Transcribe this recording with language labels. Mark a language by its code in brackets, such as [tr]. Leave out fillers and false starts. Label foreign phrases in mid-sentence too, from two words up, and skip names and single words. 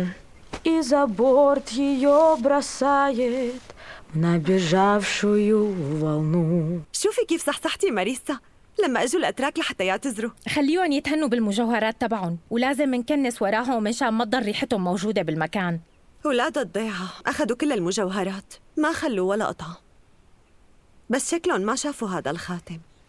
[ru] И за борт ее бросает в набежавшую волну. [ar] شوفي كيف صحصحتي ماريسا لما اجوا الاتراك لحتى يعتذروا. خليهم يتهنوا بالمجوهرات تبعهم، ولازم نكنس وراهم منشان ما تضل ريحتهم موجودة بالمكان. ولاد الضيعة أخذوا كل المجوهرات، ما خلوا ولا قطعة. بس شكلهم ما شافوا هذا الخاتم.